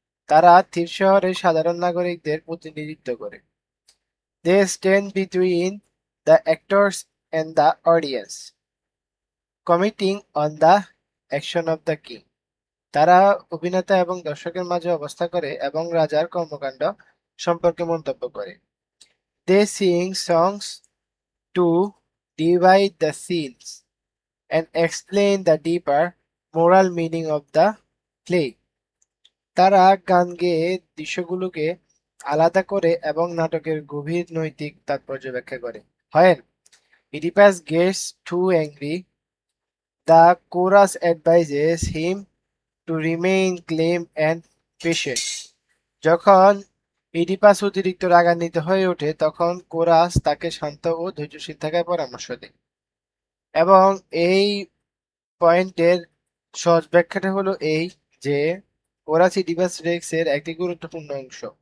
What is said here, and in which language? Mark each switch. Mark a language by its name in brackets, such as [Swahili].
[Bangla] তারা থিব শহরের সাধারণ নাগরিকদের প্রতিনিধিত্ব করে। [English] They stand between the actors and the audience, commenting on the action of the king. [Bangla] তারা অভিনেতা এবং দর্শকের মাঝে অবস্থা করে এবং রাজার কর্মকাণ্ড সম্পর্কে মন্তব্য করে। [English] They sing songs to divide the scenes and explain the deeper moral meaning of the play. [Bangla] তারা গান গেয়ে দৃশ্যগুলোকে আলাদা করে এবং নাটকের গভীর নৈতিক তাৎপর্য ব্যাখ্যা করে। [English] When Oedipus gets too angry, the chorus advises him to remain calm and patient. [Bangla] যখন ইডিপাস অতিরিক্ত রাগান্বিত হয়ে ওঠে তখন কোরাস তাকে শান্ত ও ধৈর্যশীল থাকার পরামর্শ দেয়। এবং এই পয়েন্টের সহজ ব্যাখ্যাটা হলো এই যে কোরাস ইডিপাস রেক্স এর একটি গুরুত্বপূর্ণ অংশ।